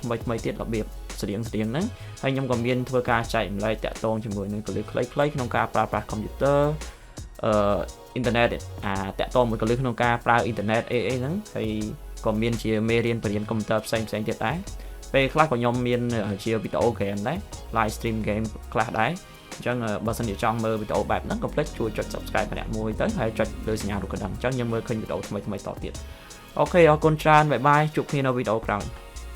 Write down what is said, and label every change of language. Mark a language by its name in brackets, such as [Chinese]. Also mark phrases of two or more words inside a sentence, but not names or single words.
[Khmer] ថ្មីទៀតរបៀបស្រៀងហ្នឹងហើយខ្ញុំក៏មានធ្វើការចែកម្លែកតាក់ទងជាមួយនឹងកលឹះខ្លីៗក្នុងការប្រើប្រាស់ computer អ៊ីនធឺណិតតាក់ទងមួយកលឹះក្នុងការប្រើអ៊ីនធឺណិតអីហ្នឹងហើយក៏មានជាមេរៀនបរិញ្ញាបត្រ computer ផ្សេងទៀតដែរពេលខ្លះក៏ខ្ញុំមានជាវីដេអូ game ដែរ [English] live stream game [Khmer] ខ្លះដែរអញ្ចឹងបើសិនជាចង់មើលវីដេអូបែបហ្នឹងកុំភ្លេចជួយចុច subscribe ម្នាក់មួយទៅហើយចុចលើសញ្ញារូបកណ្ដឹងអញ្ចឹងខ្ញុំមើលឃើញវីដេអូថ្មីៗតទៀតអូខេអរគុណច្រើនបាយបាយជួបគ្នានៅវីដេអូក្រោយ